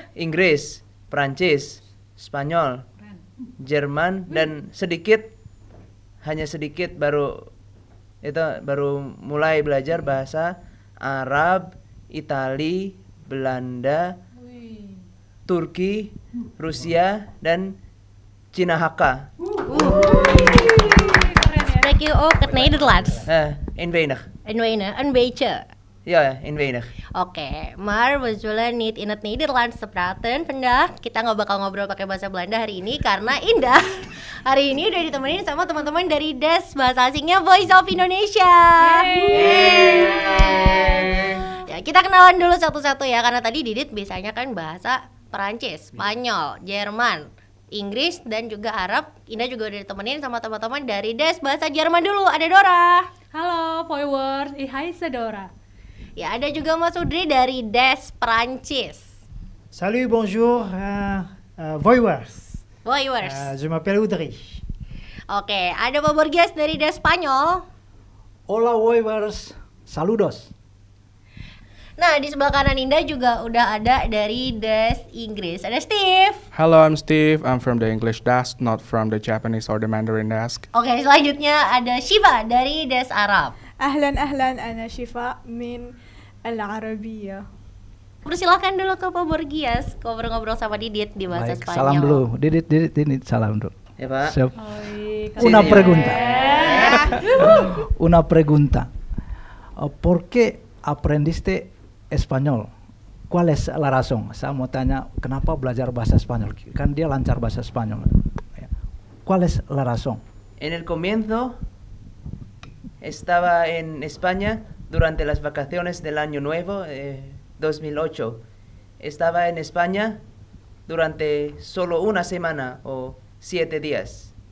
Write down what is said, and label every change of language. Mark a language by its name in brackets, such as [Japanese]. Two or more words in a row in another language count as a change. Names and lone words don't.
[Indonesian] Inggris, Prancis, Spanyol, Jerman, dan hanya sedikit baru mulai belajar bahasa Arab, Itali, Belanda, Turki, Rusia, dan Cina Hakka. [Dutch] Spreek je ook het Nederlands? In weinig. Een beetje. Ja, in weinig. Oke, maar we zullen niet in het Nederlands praten vandaag. [Indonesian] Kita nggak bakal ngobrol pakai bahasa Belanda hari ini karena Indah hari ini udah ditemenin sama teman-teman dari Des Bahasa Asingnya Voice of Indonesia. Ya, kita kenalan dulu satu-satu ya, karena tadi Didit biasanya kan bahasa Perancis, Spanyol, Jerman, Inggris, dan juga Arab. Indah juga udah ditemenin sama teman-teman dari Des Bahasa Jerman dulu. Ada Dora. Halo, Voiwers. Hai, Sedora. Ya, ada juga Mas Udri dari Des Perancis. [French] Salut, bonjour, Voiwers. Voiwers. Je m'appelle Udri. [Indonesian] Oke, ada Pak Borges dari Des Spanyol. [Spanish] Hola, Voiwers. Saludos. [Indonesian] Nah, di sebelah kanan Indah juga udah ada dari Des Inggris. Ada Steve. [English] Hello, I'm Steve. I'm from the English desk, not from the Japanese or the Mandarin desk. [Indonesian] Oke, selanjutnya ada Shiva dari Des Arab. [Arabic] أهلا أنا شفاء من العربية. [Indonesian] Persilakan dulu ke Pak Borgias ngobrol-ngobrol sama Didit di bahasa Baik, Spanyol. salam dulu. Didit, salam dulu. Ya, Pak. Siap. Oi, [Spanish] Una [Indonesian] Sini. [Spanish] pregunta. Una pregunta. ¿Por qué aprendiste español? ¿Cuál es la razón? [Indonesian] Saya mau tanya, kenapa belajar bahasa Spanyol? Kan dia lancar bahasa Spanyol. [Spanish] ¿Cuál es la razón? En el comienzo estaba en España durante las vacaciones del Año Nuevo 2008. Estaba en España durante solo una semana o 7 días.